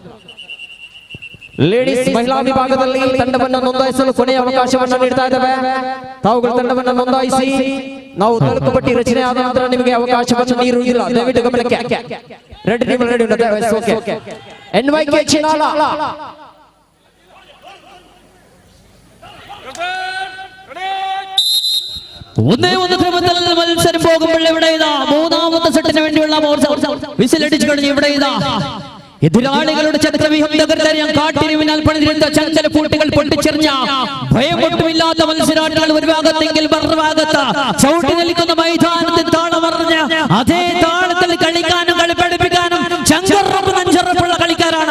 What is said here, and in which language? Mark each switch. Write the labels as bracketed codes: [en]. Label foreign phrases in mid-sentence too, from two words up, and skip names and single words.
[kn] ಲೇಡೀಸ್ ಮಹಿಳಾ ವಿಭಾಗದಲ್ಲಿ ತಂಡವನ್ನು ನೋಂದಾಯಿಸಲು ಕೊನೆಯ ಅವಕಾಶವನ್ನು ನೀಡ್ತಾ ಇದ್ದೇವೆ. ತಾವುಗಳು ತಂಡವನ್ನು ನೋಂದಾಯಿಸಿ ನಾವು ತಾಲೂಕು ಪಟ್ಟಿ ರಚನೆ ಆದ ನಂತರ ನಿಮಗೆ ಅವಕಾಶವನ್ನು ನೀಡುವುದಿಲ್ಲ. ದಯವಿಟ್ಟು ಗಮನಕ್ಕೆ. ರೆಡಿ ಟೀಮ್ ರೆಡಿ ಉಂಟು. ಓಕೆ. [ml] NYK ಚಿನ್ನಾಲ ഒന്നേ ഒന്ന് ക്രമത്തിൽ മത്സരം പോകുമ്പോൾ ഇവിടെ ഇതാ മൂന്നാമത്തെ സെറ്റിന് വേണ്ടിയുള്ള വിസിലടിച്ചു കഴിഞ്ഞു. ഇവിടെ ഇതാ എതിരാളികളുടെ ചക്രവ്യൂഹം തകർത്തെറിയാൻ കാട്ടിരിവിനാൽ പണിതിരുന്ന ചഞ്ചല പൂട്ടുകൾ പൊട്ടിച്ചെറിഞ്ഞ ഭയമൊട്ടുമില്ലാത്ത മത്സരാർത്ഥികൾ ഒരു ഭാഗത്തെങ്കിൽ മറുഭാഗത്ത് ചവിട്ടി നിൽക്കുന്ന മൈതാനത്തിൽ താളമറിഞ്ഞ് അതേ താളത്തിൽ കളിക്കാനും കളി പഠിപ്പിക്കാനും ചഞ്ചറപ്പുള്ള കളിക്കാരാണ്.